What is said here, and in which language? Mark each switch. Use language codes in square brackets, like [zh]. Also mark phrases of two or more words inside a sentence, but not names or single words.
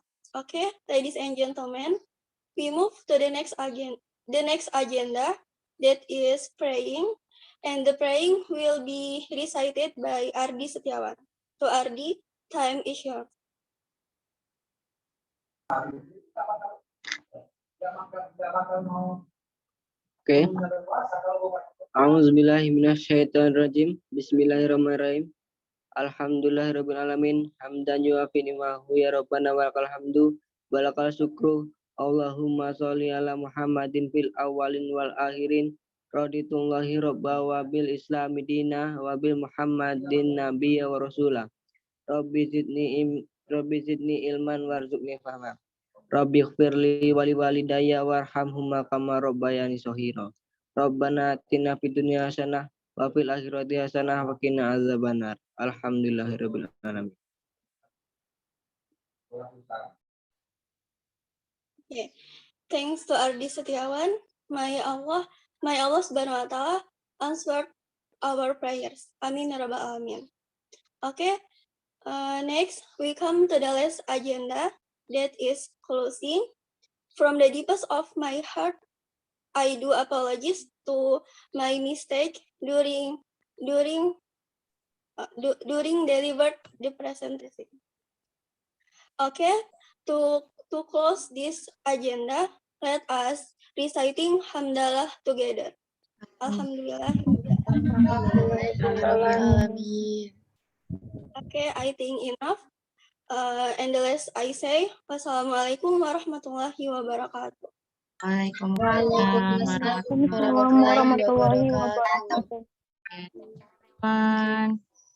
[en] Okay, ladies and gentlemen, we move to the next agenda that is praying, and the praying will be recited by Ardi Setiawan. So Ardi, time is yours. Oke. [ar] أعوذ بالله من الشيطان الرجيم. بسم الله الرحمن الرحيم. الحمد لله رب العالمين. حمدا يوافي نعمه يا ربنا ولك الحمد ولك الشكر. اللهم صل على محمد في الأولين والآخرين. رضيت بالله ربا وبالإسلام دينا وبمحمد نبيا ورسولا. رب زدني علما وارزقني فهما. رب اغفر لي ولوالدي وارحمهما كما ربياني صغيرا. ربنا آتنا في الدنيا حسنة وفي الآخرة حسنة وقنا عذاب النار. الحمد لله رب العالمين. [en] Okay. Thanks to Ardi Setiawan. May Allah [ar] سبحانه وتعالى [en] answer our prayers. [ar] آمين يا رب العالمين. [en] Okay. Next, we come to the last agenda, that is closing. From the deepest of my heart, I do apologize to my mistake during delivered the presentation. Okay, to close this agenda, let us reciting Hamdalah together. Alhamdulillah. Okay, I think enough. And the last I say, [ar] والسلام عليكم ورحمة الله وبركاته. وعليكم السلام ورحمة الله وبركاته.